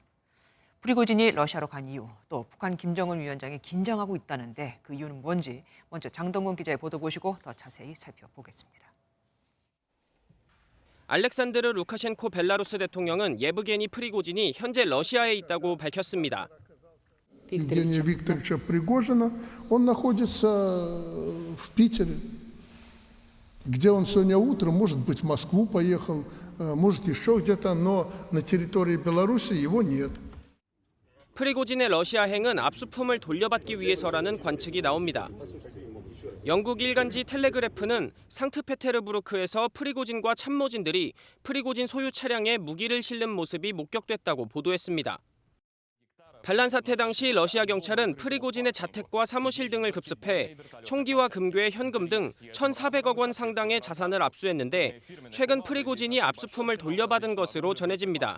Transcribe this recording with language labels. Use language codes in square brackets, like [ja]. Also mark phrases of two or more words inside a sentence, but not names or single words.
[ko] 프리고진이 러시아로 간 이유, 또 북한 김정은 위원장이 긴장하고 있다는데 그 이유는 뭔지 먼저 장동건 기자의 보도 보시고 더 자세히 살펴보겠습니다. 알렉산드르 루카셴코 벨라루스 대통령은 예브게니 프리고진이 현재 러시아에 있다고 밝혔습니다. [ru] Евгения Викторовича Пригожина, он находится в Питере, где он сегодня утром, может быть, в Москву поехал, может, еще где-то, но на территории Беларуси его нет. [ko] 프리고진의 러시아행은 압수품을 돌려받기 위해서라는 관측이 나옵니다. 영국 일간지 텔레그래프는 상트페테르부르크에서 프리고진과 참모진들이 프리고진 소유 차량에 무기를 실는 모습이 목격됐다고 보도했습니다. 반란 사태 당시 러시아 경찰은 프리고진의 자택과 사무실 등을 급습해 총기와 금괴, 현금 등 1,400억 원 상당의 자산을 압수했는데 최근 프리고진이 압수품을 돌려받은 것으로 전해집니다.